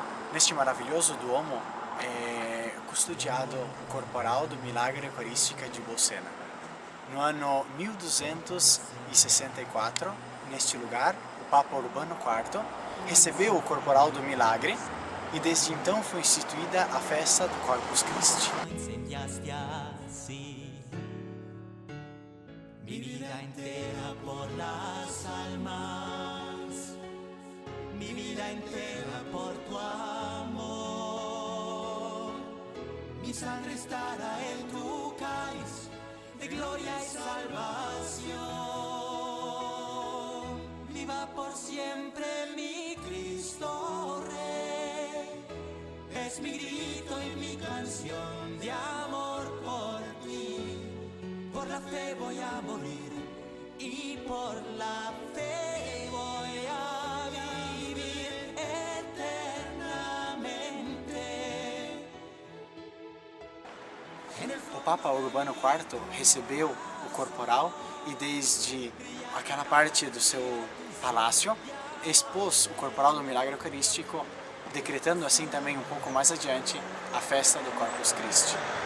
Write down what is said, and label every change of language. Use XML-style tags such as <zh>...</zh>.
<pt>Neste maravilhoso Duomo é custodiado o corporal do milagre eucarístico de Bolsena. No ano 1264, neste lugar, o Papa Urbano IV recebeu o corporal do milagre e desde então foi instituída a festa do Corpus Christi.</pt> <es>Mi vida entera por las almas, mi vida entera por tu amor, mi sangre estará en tu cáliz de gloria y salvación. Viva por siempre mi Cristo Rey, es mi grito y mi canción de amor por ti. Por la fe voy a morir y por la fe voy a vivir eternamente.</es> <pt>O Papa Urbano IV recebeu o corporal e desde aquela parte do seu palácio expôs o corporal do milagre eucarístico, decretando assim também um pouco mais adiante a festa do Corpus Christi.</pt>